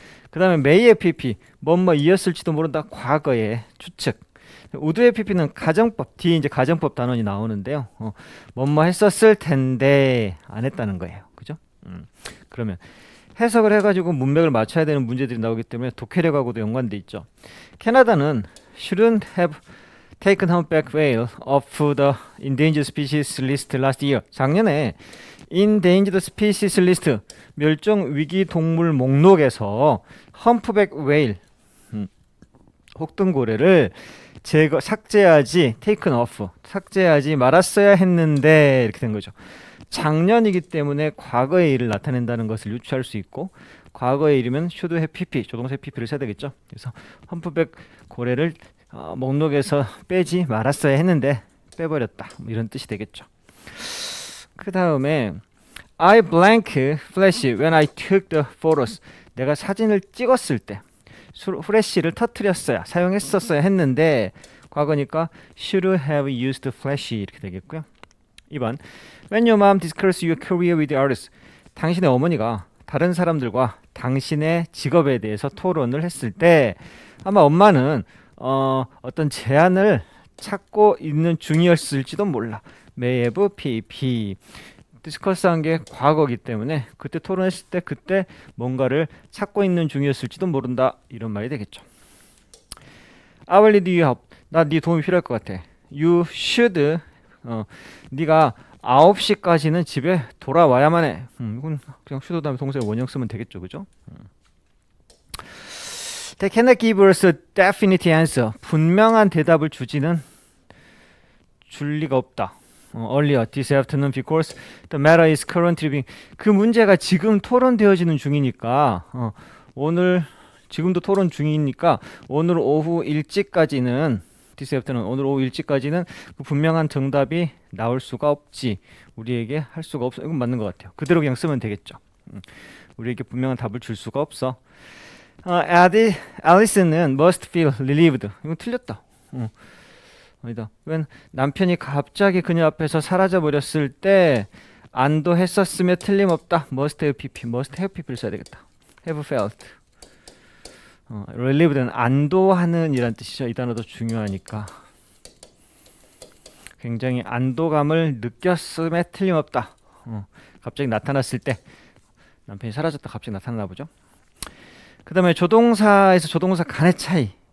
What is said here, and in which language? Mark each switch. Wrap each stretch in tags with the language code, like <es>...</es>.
<ko>그 다음에 may의 pp 뭐뭐이었을지도 모른다. 과거의 추측. 우드의 PP는 가정법, 뒤에 이제 가정법 단원이 나오는데요. 뭐뭐 했었을 텐데 안 했다는 거예요. 그죠? 그러면 해석을 해가지고 문맥을 맞춰야 되는 문제들이 나오기 때문에 독해력하고도 연관돼 있죠.</ko> <en>캐나다는 shouldn't have taken humpback whale off the endangered species list last year.</en> <ko>작년에</ko> <en>endangered species list</en> <ko>멸종 위기 동물 목록에서 험프백 웨일 혹등고래를 삭제하지,</ko> <en>taken off,</en> <ko>삭제하지 말았어야 했는데 이렇게 된 거죠. 작년이기 때문에 과거의 일을 나타낸다는 것을 유추할 수 있고, 과거의 일이면 should have pp, 조동사 pp를 써야 되겠죠. 그래서 험프백 고래를 목록에서 빼지 말았어야 했는데 빼버렸다. 뭐 이런 뜻이 되겠죠.</ko> <en>그 다음에 I blank flash when I took the photos.</en> <ko>내가 사진을 찍었을 때 후레쉬를 터뜨렸어야, 사용했었어야 했는데 과거니까</ko> <en>should have used flash</en> <ko>이렇게 되겠고요.</ko> <en>2번 When your mom discussed your career with others.</en> <ko>당신의 어머니가 다른 사람들과 당신의 직업에 대해서 토론을 했을 때 아마 엄마는 어떤 제안을 찾고 있는 중이었을지도 몰라.</ko> <en>may have pp.</en> <ko>디스커스한 게 과거이기 때문에 그때 토론했을 때 그때 뭔가를 찾고 있는 중이었을지도 모른다. 이런 말이 되겠죠.</ko> <en>I will need your help.</en> <ko>나 네 도움이 필요할 것 같아.</ko> <en>You should.</en> <ko>네가 9시까지는 집에 돌아와야만 해. 이건 그냥 should 다음에 동사의 원형 쓰면 되겠죠. 그죠?</ko> <en>They cannot give us a definite answer.</en> <ko>분명한 대답을 줄 리가 없다.</ko> <en>earlier this afternoon because the matter is currently being.</en> <ko>그 문제가 지금 토론되어지는 중이니까 오늘 지금도 토론 중이니까 오늘 오후 일찍까지는</ko> <en>this afternoon</en> <ko>오늘 오후 일찍까지는 그 분명한 정답이 나올 수가 없지. 우리에게 할 수가 없어. 이건 맞는 것 같아요. 그대로 그냥 쓰면 되겠죠. 우리에게 분명한 답을 줄 수가 없어. Allison은</ko> <en>must feel relieved.</en> <ko>이건 틀렸다. 아니다.</ko> <en>when</en> <ko>남편이 갑자기 그녀 앞에서 사라져 버렸을 때 안도했었으며 틀림없다. must have pp, must have pp를 써야 되겠다.</ko> <en>have felt.</en> <ko>relieved는 안도하는 이란 뜻이죠. 이 단어도 중요하니까. 굉장히 안도감을 느꼈음에 틀림없다. 갑자기 나타났을 때 남편이 사라졌다 갑자기 나타나나 보죠. 그 다음에 조동사에서 조동사 간의 차이.</ko>